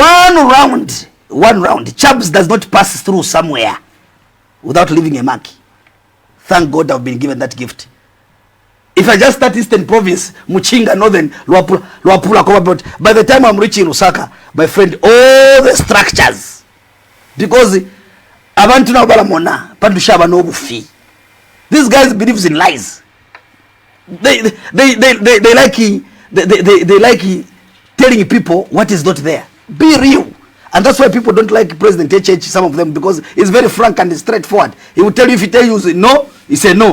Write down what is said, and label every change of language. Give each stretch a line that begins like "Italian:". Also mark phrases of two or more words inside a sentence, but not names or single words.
English: Chubbs does not pass through somewhere without leaving a mark. Thank God I've been given that gift. If I just start Eastern Province, Muchinga, Northern, Luapula, by the time I'm reaching Lusaka, my friend, all the structures, because
Bemba: abantu na balamona, pandushaba no bufi.
English: These guys believes in lies. They like telling people what is not there. Be real. And that's why people don't like President HH, some of them, because he's very frank and straightforward. He will tell you, if he tell you no, he say no.